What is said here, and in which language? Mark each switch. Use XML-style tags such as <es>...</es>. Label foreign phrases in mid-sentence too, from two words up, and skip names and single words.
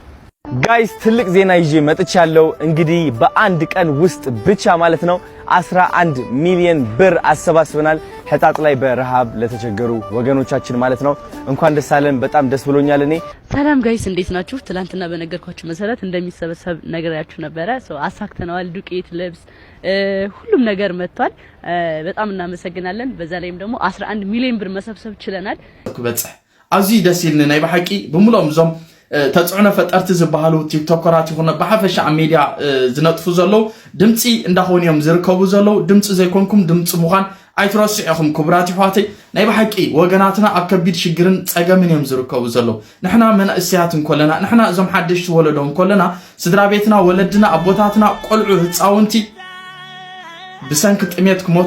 <am>ጋይስ ትልቅ ዜና ይዤ መጥቻለሁ እንግዲህ በአንድ ቀን ውስጥ ብቻ ማለት ነው 11 ሚሊዮን ብር አሰባስበናል ሕጣጥ ላይ በረሃብ ለተቸገሩ ወገኖቻችን ማለት ነው እንኳን ደስ አለን በጣም ደስ ብሎኛል እኔ ሰላም ጋይስ እንዴት ናችሁ ትላንትና በነገርኳችሁ መሰረት እንደሚሰበሰብ ነገራችሁ ነበር አሳክተናል ዱቄት ልብስ ሁሉም ነገር መጥቷል በጣም እናመሰግናለን በዛ ላይም ደግሞ 11 ሚሊዮን ብር መሰብሰብ ችለናል</am> <ti>ክበጽሕ አዚ ደስ ይልና ናይ በሐቂ ብሙሎም ዞም ተጽዕኖ ፈጠርቲ ዝበሃሉ ቲክቶከራት ይኹን በሐፈሻ ሚዲያ ዝነጥፉ ዘለው ድምጺ እንዳሆንዮም ዝርከቡ ዘለው ድምጺ ዘይኮንኩም ድምጺ ምዃን ኣይትረስዑኹም ክቡራት ይሓተይ ናይ በሐቂ ወገናትና ኣብ ከቢድ ሽግርን ጸገምን እዮም ዝርከቡ ዘለው ንሕና መንእስያት እንኮለና ንሕና እዞም ሓድሽቲ ወለዶም እንኮለና ስድራ ቤትና ወለድና ኣቦታትና ቆልዑ ህፃውንቲ ብሰንኪ ጥሜት ክሞቱ</ti>